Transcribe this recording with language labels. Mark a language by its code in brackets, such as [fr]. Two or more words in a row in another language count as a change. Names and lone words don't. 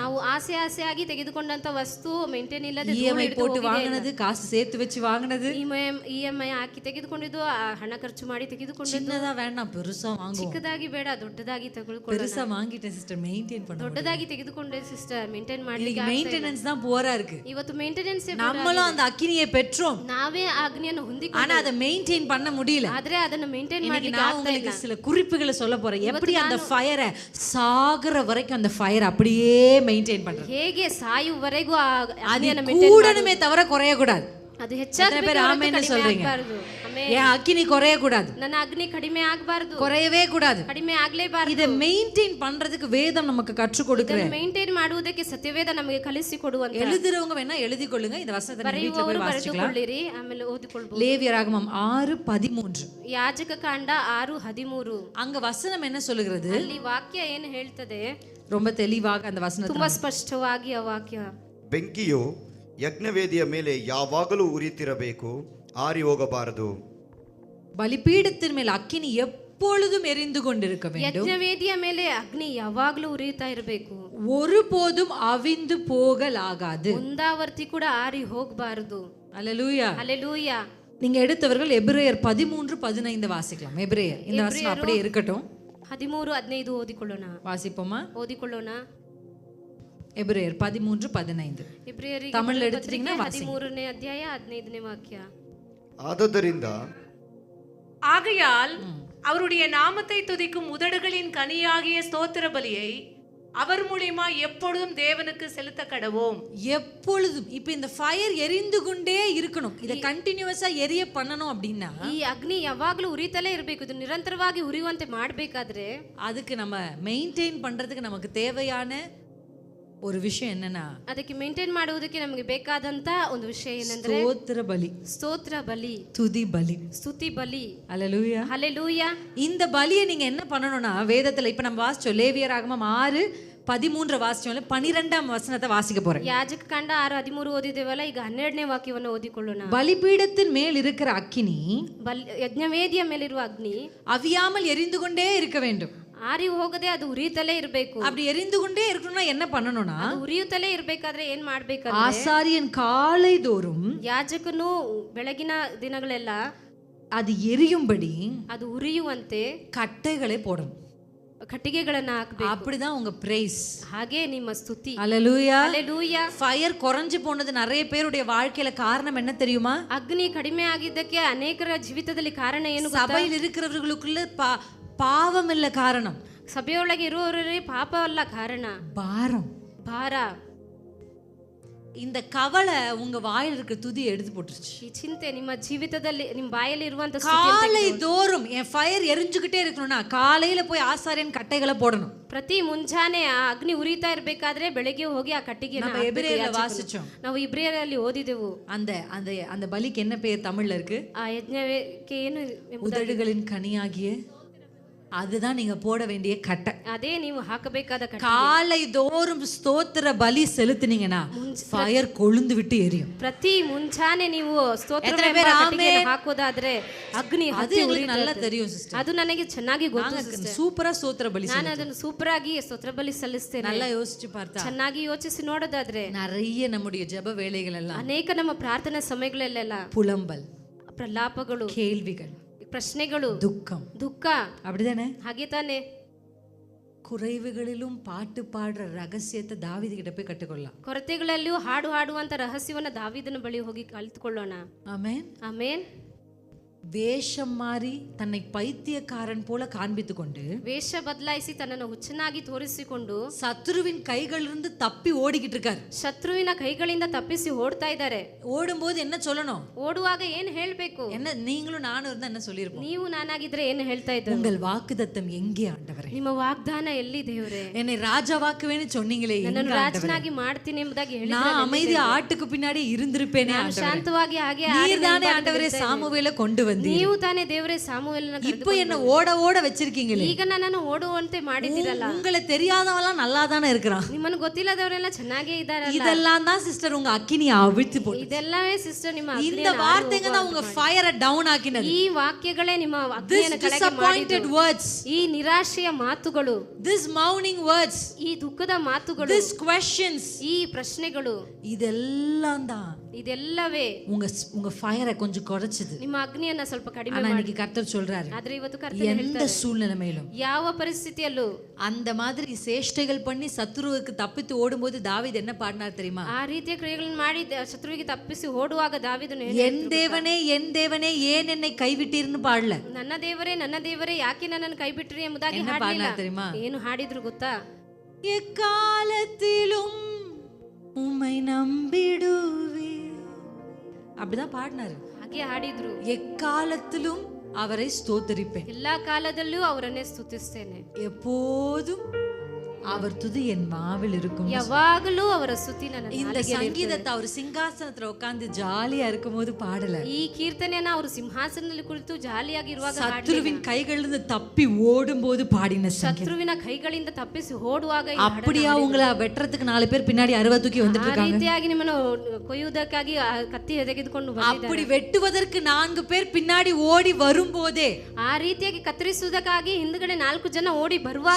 [kn] ನಾವು ಆಸೆಯಾಗಿ ತೆಗೆದುಕೊಂಡಂತ ವಸ್ತು ಮೇಂಟೈನ್ ಇಲ್ಲದೆ [ta] இஎம்ஐ போட்டு வாங்கினது, காசு சேர்த்து வச்சு வாங்கினது, [kn] ಇಎಂಐ ಹಾಕಿ ತೆಗೆದುಕೊಂಡಿದ್ದು, ಹಣ ಖರ್ಚು ಮಾಡಿ ತೆಗೆದುಕೊಂಡಿದ್ದು, [ta] சின்னதா வேண்டாம் பெருசா வாங்குவோம். [kn] ಚಿಕ್ಕದಾಗಿ ಬೇಡ ದೊಡ್ಡದಾಗಿ ತೆಗೆದುಕೊಳ್ಳೋಣ. [ta] பெருசா வாங்கிட்டேன் சிஸ்டர், மெயின்டைன் பண்ணணும். [kn] ದೊಡ್ಡದಾಗಿ ತೆಗೆದುಕೊಂಡೆ ಸಿಸ್ಟರ್, ಮೇಂಟೈನ್ ಮಾಡ್ಲಿಕ್ಕೆ [ta] மெயின்டெனன்ஸ் தான் போரா இருக்கு. [kn] ಇವತ್ತು ಮೇಂಟೆನೆನ್ಸ್ [ta] நம்மளும் அந்த அக்கினியை பெற்றோம், [kn] ನಾವೇ ಆ ಅಗ್ನಿಯನ್ನು ಹೊಂದಿಕೊಂಡು [ta] ஆனா அதை மெயின்டைன் பண்ண முடியல. [kn] ಆದ್ರೆ ಅದನ್ನ ಮೇಂಟೈನ್ [ta] இன்னைக்கு [kn] ಮಾಡ್ಲಿಕ್ಕೆ [ta] நான் [kn] ಆಗ್ತಾ [ta] உங்களுக்கு [kn] ಇಲ್ಲ. [ta] சில குறிப்புகளை சொல்ல போறேன், எப்படி அந்த ஃபயரை சாகுற வரைக்கும் அந்த ஃபயர் அப்படியே மெயின்டைன் பண்றது. [kn] ಹೇಗೆ ಸಾಯುವವರೆಗೂ ಆ [ta] அது [kn] ಅಗ್ನಿಯನ್ನು ಮೇಂಟೈನ್ [ta] கூடணுமே தவிர குறைய கூடாது. [kn] ಅದು ಹೆಚ್ಚಾಗಬೇಕು, [ta] ஆமென்னு சொல்றீங்க. [kn] ಆಗಬಾರದು. [ta] என் அக்கினி குறைய கூடாது, [kn] ನನ್ನ ಅಗ್ನಿ ಕಡಿಮೆ ಆಗಬಾರದು, [ta] குறையவே கூடாது. [kn] ಕಡಿಮೆ ಆಗ್ಲೇಬಾರದು. [ta] இதை மெயின்டைன் பண்றதுக்கு வேதம் நமக்கு கற்றுக் கொடுக்கிற. [kn] ಮೇಂಟೈನ್ ಮಾಡುವುದಕ್ಕೆ ಸತ್ಯವೇದ ನಮಗೆ ಕಲಿಸಿಕೊಡುವಂತ. [ta] எழுதுறவங்க வேணா எழுதி கொள்ளுங்க, இந்த வசனத்தை நீங்க வீட்ல போய் வாசிக்கலாம். [kn] ಬರೆದುಕೊಳ್ಳಿರಿ, ಆಮೇಲೆ ಓದಿಕೊಳ್ಳಬಹುದು. [ta] லேவியராகமம் 6:13. [kn] ಯಾಜಕ ಕಾಂಡ 6:13. [ta] அங்க வசனம் என்ன சொல்லுகிறது? [kn] ಅಲ್ಲಿ ವಾಕ್ಯ ಏನು ಹೇಳ್ತದೆ? [ta] ரொம்ப தெளிவாக அந்த வசனத்தை [kn] ತುಂಬಾ ಸ್ಪಷ್ಟವಾಗಿ ಆ ವಾಕ್ಯ, ಬೆಂಕಿಯು ಯಜ್ಞವೇದಿಯ ಮೇಲೆ ಯಾವಾಗಲೂ ಉರಿಯುತ್ತಿರಬೇಕು, ಆರಿ ಹೋಗಬಾರದು. [ta] பலிபீடத்தின் மேல் அக்கினி எப்பொழுதும் எரிந்து கொண்டிருக்க வேண்டும். [kn] ಯಜ್ಞವೇದಿಯ ಮೇಲೆ ಅಗ್ನಿ ಯಾವಾಗಲೂ ಉರಿಯುತ್ತಾ ಇರಬೇಕು. [ta] ஒருபோதும் அவிந்து போகலாகாது. [kn] ಒಂದಾವರ್ತಿ ಕೂಡ ಆರಿ ಹೋಗಬಾರದು. [ta] அல்லேலூயா. [kn] ಹಲ್ಲೆಲೂಯಾ. [ta] நீங்க எடுத்தவர்கள் எபிரேயர் 13:15 வாசிக்கலாம். எபிரேயர் இந்த வசனம் அப்படியே இருக்கட்டும். [kn] 13:15 ಓದಿಕೊಳ್ಳೋಣ. [ta] வாசிப்போமா? [kn] ಓದಿಕೊಳ್ಳೋಣ. [ta] எபிரேயர் 13:15 [kn] ಇಬ್ರಿಯರಿಗೆ [ta] தமிழ்ல எடுத்துட்டீங்கன்னா வாசிங்க. [kn] 13ನೇ ಅಧ್ಯಾಯ 15ನೇ ವಾಕ್ಯ. ஆததರಿಂದ [ta] ஆகையால் அவருடைய நாமத்தை துதிக்கும் உதடுகளின் கனியாகிய ஸ்தோத்திர பலியை அவர் மூலியமா எப்பொழுதும் தேவனுக்கு செலுத்த கடவோம். எப்பொழுதும் இப்ப இந்த ஃபயர் எரிந்து கொண்டே இருக்கணும். இத கண்டினியூஸா எரிய பண்ணணும் அப்படின்னா [kn] ಈ ಅಗ್ನಿ ಯಾವಾಗಲೂ ಉರಿತಲೇ ಇರಬೇಕು. ಇದು ನಿರಂತರವಾಗಿ ಉರಿಯುವಂತೆ ಮಾಡಬೇಕಾದ್ರೆ [ta] அதுக்கு நம்ம மெயின்டைன் பண்றதுக்கு நமக்கு தேவையான ஒரு விஷயம் என்னன்னா [kn] ಅದಕ್ಕೆ ಮೇಂಟೈನ್ ಮಾಡುವುದಕ್ಕೆ ನಮಗೆ ಬೇಕಾದಂತ ಒಂದು ವಿಷಯ ಏನಂದ್ರೆ [ta] ஸ்தோத்திர பலி, [kn] ಸ್ತೋತ್ರ ಬಲಿ, [ta] துதி பலி. [kn] ಸ್ತುತಿ ಬಲಿ. [ta] அல்லேலூயா. [kn] ಹಲ್ಲೆಲೂಯಾ. [ta] இந்த பலியை நீங்க என்ன பண்ணணும்னா வேதத்துல இப்ப நம்ம வாசிச்சோம் லேவியராகமம் 6:13 வாசிச்சோம்ல 12ஆம் வசனத்தை வாசிக்க போறேன். [kn] ಯಾಜಕ ಕಾಂಡ 6:13 ಓದಿದ್ದೇವಲ್ಲ, ಈಗ 12ನೇ ವಾಕ್ಯವನ್ನು ಓದಿಕೊಳ್ಳೋಣ. [ta] பலிபீடத்தின் மேல் இருக்கிற அக்கினி [kn] ಯಜ್ಞವೇದಿಯ ಮೇಲಿರುವ ಅಗ್ನಿ [ta] அவியாமல் எரிந்து கொண்டே இருக்க வேண்டும். [kn] ಆರಿ ಹೋಗದೆ ಅದು ಉರಿಯುತ್ತಲೇ ಇರಬೇಕು. [ta] அப்படி எரிந்து கொண்டே இருக்கணும்னா என்ன பண்ணணும்னா [kn] ಅದು ಉರಿಯುತ್ತಲೇ ಇರಬೇಕಾದ್ರೆ ಏನ್ ಮಾಡ್ಬೇಕಂದ್ರೆ [ta] ஆசாரியன் காலை தோறும் [kn] ಯಾಜಕನು ಬೆಳಗಿನ ದಿನಗಳೆಲ್ಲ [ta] அது எரியும்படி [kn] ಅದು ಉರಿಯುವಂತೆ [ta] கட்டைகளை போடணும். [kn] ಕಟ್ಟಿಗೆಗಳನ್ನ ಹಾಕಬೇಕು. [ta] அப்படிதான் உங்க பிரைஸ். [kn] ಹಾಗೆ ನಿಮ್ಮ ಸ್ತುತಿ. [ta] அல்லேலூயா. [kn] ಹಲ್ಲೆಲೂಯಾ. [ta] ஃபயர் குறைஞ்சு போனது நிறைய பேருடைய வாழ்க்கையில காரணம் என்ன தெரியுமா? [kn] ಅಗ್ನಿ ಕಡಿಮೆ ಆಗಿದ್ದಕ್ಕೆ ಅನೇಕರ ಜೀವಿತದಲ್ಲಿ ಕಾರಣ ಏನು ಗೊತ್ತಾ? [ta] சபையில் இருக்கிறவர்களுக்குள்ள பாவம் இல்ல காரணம், [kn] ಸಭೆಯೊಳಗೆ ಇರುವವರೇ ಪಾಪ ಅಲ್ಲ ಕಾರಣ, [ta] பாரம், [kn] ಭಾರ. [ta] இந்த கவலை உங்க வாயில இருக்க துதியை எடுத்து போட்டுருச்சு. [kn] ಈ ಚಿಂತೆ ನಿಮ್ಮ ಜೀವಿತದಲ್ಲಿ ನಿಮ್ಮ ಬಾಯಲ್ಲಿ ಇರುವಂತ [ta] காலை தோறும் என் ஃபயர் எரிஞ்சுக்கிட்டே இருக்கணும்னா காலையில போய் ஆசாரியன் கட்டைகளை போடணும். [kn] ಪ್ರತಿ ಮುಂಜಾನೆ ಆ ಅಗ್ನಿ ಉರಿತಾ ಇರಬೇಕಾದ್ರೆ ಬೆಳಗ್ಗೆ ಹೋಗಿ ಆ ಕಟ್ಟಿಗೆ [ta] நம்ம எபிரேயர்ல வாசிச்சோம். [kn] ನಾವು ಇಬ್ರಿಯರಲ್ಲಿ ಓದಿದೆವು. [ta] அந்த அந்த அந்த பலிக்கு என்ன பேர் தமிழ்ல இருக்கு? [kn] ಆ ಯಜ್ಞಕ್ಕೆ ಏನು [ta] உதடுகளின் கனியாகிய, அதுதான் நீங்க போட வேண்டிய கட்டை. [kn] ಅದೇ ನೀವು ಹಾಕಬೇಕಾದ ಕಟ್ಟೆ. [ta] காலை தோறும் ஸ்தோத்திர பலி செலுத்தினீங்கன்னா ஃபயர் கொழுந்து விட்டு எரியும். [kn] ಪ್ರತಿ ಮುಂಜಾನೆ ನೀವು ಸ್ತೋತ್ರ ಹಾಕೋದಾದ್ರೆ ಅಗ್ನಿ [ta] அது உங்களுக்கு நல்லா தெரியும் ಸಿಸ್ಟರ್. [kn] ಅದು ನನಗೆ ಚೆನ್ನಾಗಿ ಗೊತ್ತು. [ta] சூப்பரா ஸ்தோத்திர பலி [kn] ನಾನು ಅದನ್ನು ಸೂಪರ್ ಆಗಿ ಸ್ತೋತ್ರ ಬಲಿ ಸಲ್ಲಿಸ್ತೇನೆ. [ta] நல்லா யோசிச்சு பார்த்தா [kn] ಚೆನ್ನಾಗಿ ಯೋಚಿಸಿ ನೋಡೋದಾದ್ರೆ [ta] நிறைய நம்முடைய ஜெப வேளைகள் எல்லாம் [kn] ಅನೇಕ ನಮ್ಮ ಪ್ರಾರ್ಥನಾ ಸಮಯಗಳಲ್ಲೆಲ್ಲ [ta] புலம்பல், [kn] ಪ್ರಲಾಪಗಳು, [ta] கேள்விகள், [kn] ಪ್ರಶ್ನೆಗಳು, [ta] துக்கம், [kn] ದುಃಖ. [ta] அப்படிதானே? [kn] ಹಾಗೆ ತಾನೆ. [ta] குறைவுகளிலும் பாட்டு பாடுற ரகசியத்தை தாவீது கிட்ட போய் கற்றுக்கொள்ளலாம். [kn] ಕೊರತೆಗಳಲ್ಲಿಯೂ ಹಾಡು ಹಾಡುವಂತ ರಹಸ್ಯವನ್ನ ದಾವೀದನ ಬಳಿ ಹೋಗಿ ಕಲಿತುಕೊಳ್ಳೋಣ. [ta] ஆமென். [kn] ಆಮೇನ್. [ta] வேஷம் மாறி தன்னை பைத்தியக்காரன் போல காண்பித்து கொண்டு [kn] ವೇಷ ಬದಲಾಯಿಸಿ ತನ್ನನ್ನು ಹುಚ್ಚನಾಗಿ ತೋರಿಸಿಕೊಂಡು [ta] சத்துருவின் கைகளிலிருந்து தப்பி ஓடிக்கிட்டு இருக்காரு. [kn] ಶತ್ರುವಿನ ಕೈಗಳಿಂದ ತಪ್ಪಿಸಿ ಓಡ್ತಾ ಇದ್ದಾರೆ. [ta] ஓடும்போது என்ன சொல்லணும்? [kn] ಓಡುವಾಗ ಏನ್ ಹೇಳ್ಬೇಕು? [ta] என்ன நீங்களும் நானும் இருந்தா என்ன சொல்லிருப்போம்? [kn] ನೀವು ನಾನಾಗಿದ್ರೆ ಏನು ಹೇಳ್ತಾ ಇದ್ರು? [ta] உங்கள் வாக்குத்தத்தம் எங்கே ஆண்டவரே? [kn] ನಿಮ್ಮ ವಾಗ್ದಾನ ಎಲ್ಲಿ ದೇವರೇ? [ta] என்னை ராஜாவாக்குவேன்னு சொன்னீங்களே, [kn] ನನ್ನನ್ನು ರಾಜನಾಗಿ ಮಾಡ್ತೀನಿ ಎಂಬುದಾಗಿ ಹೇಳಿದ್ರೆ [ta] நான் அமைதியா ஆட்டுக்கு பின்னாடி இருந்திருப்பேனே ஆண்டவரே. [kn] ಶಾಂತವಾಗಿ ಹಾಗೆ [ta] நீர்தானே ஆண்டவரே சாமுவேலை கொண்டு வந்தீர். [kn] ನೀವು ತಾನೇ ದೇವರೇ ಸಾಮುವೇಲನ [ta] இப்போ என்ன ஓட ஓட வச்சிருக்கீங்களே. [kn] ಈಗ ನನ್ನನ್ನು ಓಡುವಂತೆ ಮಾಡಿದಿರಲ್ಲ. [ta] உங்களை தெரியாதவெல்லாம் நல்லா தானே இருக்கிறான். [kn] ನಿಮ್ಮನ್ನು ಗೊತ್ತಿಲ್ಲದವರೆಲ್ಲ ಚೆನ್ನಾಗೇ ಇದ್ದಾರಲ್ಲ. [ta] இதெல்லாம் தான் சிஸ்டர் உங்க அக்கினியை அவிழ்த்து போட்டு. [kn] ಇದೆಲ್ಲವೇ ಸಿಸ್ಟರ್ ನಿಮ್ಮ [ta] இந்த வார்த்தைங்க தான் உங்க ஃபயரை டவுன் ஆக்கினது. [kn] ಈ ವಾಕ್ಯಗಳೇ ನಿಮ್ಮ ಅಗ್ನಿಯನ್ನು ಕೆಳಗೆ ಮಾಡಿದ್ದು. [en] words, [kn] ಈ ನಿರಾಶೆಯ ಮಾತುಗಳು, [en] this mourning words, [kn] ಈ ದುಃಖದ ಮಾತುಗಳು, [en] this questions, [kn] ಈ ಪ್ರಶ್ನೆಗಳು, [ta] இதெல்லாம் தான் [kn] ಇದೆಲ್ಲವೇ [ta] உங்க உங்க ஃபயரை கொஞ்சம் குறைச்சது. [kn] ನಿಮ್ಮ ಅಗ್ನಿಯನ್ನ ಸ್ವಲ್ಪ ಕಡಿಮೆ [ta] ஆனா [kn] ಮಾಡಿ. [ta] இன்னைக்கு கர்த்தர் சொல்றாரு, [kn] ಆದ್ರೆ ಇವತ್ತು ಕರ್ತನು [ta] எந்த [kn] ಹೇಳ್ತಾರೆ, [ta] சூழ்நிலையிலும் [kn] ಯಾವ ಪರಿಸ್ಥಿತಿಯಲ್ಲೂ [ta] அந்த மாதிரி சேஷ்டைகள் பண்ணி சத்துருவுக்கு தப்பித்து ஓடும்போது தாவீது என்ன பாடினார் தெரியுமா? [kn] ಆ ರೀತಿಯ ಕ್ರಿಯೆಗಳನ್ನು ಮಾಡಿ ಶತ್ರುವಿಗೆ ತಪ್ಪಿಸಿ ಓಡುವಾಗ ದಾವೀದನು [ta] என் தேவனே என் தேவனே ஏன் என்னை கைவிட்டீர்னு பாடல. [kn] ನನ್ನ ದೇವರೇ ಯಾಕೆ ನನ್ನನ್ನು ಕೈಬಿಟ್ರಿ ಎಂಬುದಾಗಿ [ta] என்ன [kn] ಹಾಡಲಿಲ್ಲ. [ta] பாடினார் தெரியுமா? [kn] ಏನು ಹಾಡಿದ್ರು ಗೊತ್ತಾ? [ta] எக்காலத்திலும் உம்மை நம்பிடுவே, அப்படிதான் பாடினாரு. [kn] ಹಾಗೆ ಹಾಡಿದ್ರು. [ta] எக்காலத்திலும் அவரை ஸ்தோத்தரிப்பேன், [kn] ಎಲ್ಲಾ ಕಾಲದಲ್ಲೂ ಅವರನ್ನೇ ಸ್ತುತಿಸ್ತೇನೆ, [ta] எப்போதும் அவர் துதி என் மாவில் இருக்கும். [kn] ಯಾವಾಗಲೂ ಅವರ ಸ್ತುತಿ ನನ್ನ [ta] இந்த [kn] ನಾಲಿಗೆಯಲ್ಲಿ ಇರ್ತದೆ. [ta] சங்கீதத்தை அவர் சிங்காசனத்துல உட்கார்ந்து ஜாலியா இருக்கும்போது பாடல. [kn] ಈ ಕೀರ್ತನೆಯನ್ನ ಅವರು ಸಿಂಹಾಸನದಲ್ಲಿ ಕುಳಿತು ಜಾಲಿಯಾಗಿರುವಾಗ [ta] சத்ருவின் கைகளிலிருந்து தப்பி ஓடும்போது பாடின சங்கீதம். [kn] ಶತ್ರುವಿನ ಕೈಗಳಿಂದ ತಪ್ಪಿಸಿ ಓಡುವಾಗ ಈ [ta] அப்படியா உங்களை வெட்டுறதுக்கு 4 பேர் பின்னாடி 60 தூக்கி வந்துட்டு [kn] ಆ [ta] இருக்காங்க. [kn] ರೀತಿಯಾಗಿ ನಿಮ್ಮನ್ನು ಕೊಯ್ಯುವುದಕ್ಕಾಗಿ ಆ ಕತ್ತಿ ತೆಗೆದುಕೊಂಡು ಬಂದಿದ್ದಾರೆ. [ta] அப்படி வெட்டுவதற்கு 4 பேர் பின்னாடி ஓடி வரும்போதே, [kn] ಆ ರೀತಿಯಾಗಿ ಕತ್ತರಿಸುವುದಕ್ಕಾಗಿ ಹಿಂದ್ಗಡೆ 4 ಜನ ಓಡಿ ಬರುವಾಗಲೇ,